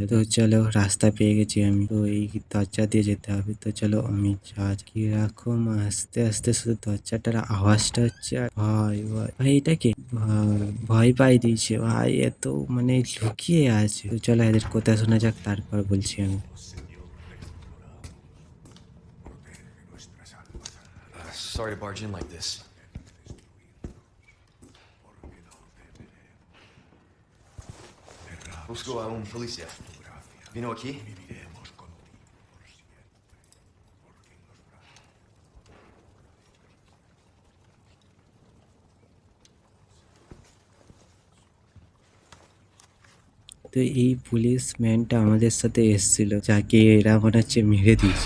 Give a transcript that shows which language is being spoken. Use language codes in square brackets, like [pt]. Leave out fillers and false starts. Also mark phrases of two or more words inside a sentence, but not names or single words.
[bn] তো চলো রাস্তা পেয়ে গেছি আমি, তো এই দরজা দিয়ে যেতে হবে। তো চলো আমি কিরকম আস্তে আস্তে শুধু দরজাটার আওয়াজটা হচ্ছে। আর ভাই ভাই ভাই এটা কি? ভয় পাই দিয়েছে ভাই, এত মানে লুকিয়ে আছে। তো চলো এদের কথা শোনা যাক, তারপর বলছি আমি। [en] Sorry to barge in like this. [es] Busco a un policía. ¿Vino aquí? [bn] তো এই পুলিশ ম্যানটা আমাদের সাথে এসেছিল, যাকে এরা মনে হচ্ছে মেরে দিয়েছে।